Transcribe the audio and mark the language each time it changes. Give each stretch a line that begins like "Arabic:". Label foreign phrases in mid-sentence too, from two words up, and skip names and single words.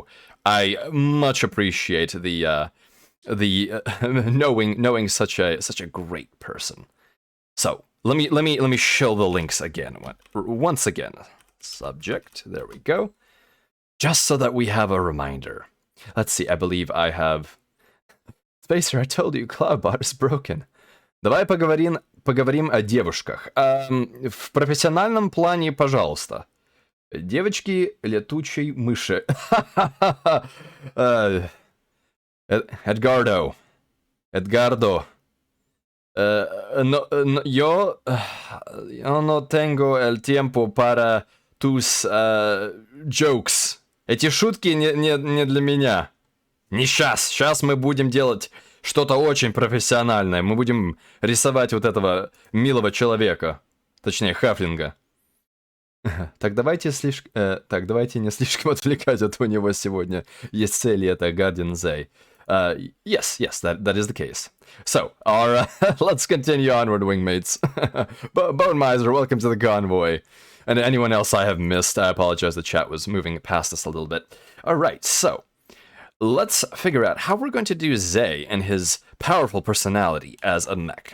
English: I much appreciate the knowing such a great person. So let me show the links again. Once again, subject. There we go. Just so that we have a reminder. Let's see. I believe I have. Spacer, I told you, Cloudbot is broken.
Russian: Давай поговорим о девушках. В профессиональном плане, пожалуйста. Девочки летучей мыши. Edgardo.
Spanish: Yo no tengo el tiempo para tus jokes.
Russian: Эти шутки не для меня. Не сейчас. Сейчас мы будем делать что-то очень профессиональное. Мы будем рисовать вот этого милого человека. Точнее, хафлинга. Так давайте не слишком отвлекать, а то у него сегодня есть цели, это Guardian ZET.
English: Yes, that is the case. So, let's continue onward, wingmates. Bone Miser, welcome to the convoy. And anyone else I have missed, I apologize, the chat was moving past us a little bit. Alright, so, let's figure out how we're going to do Zay and his powerful personality as a mech.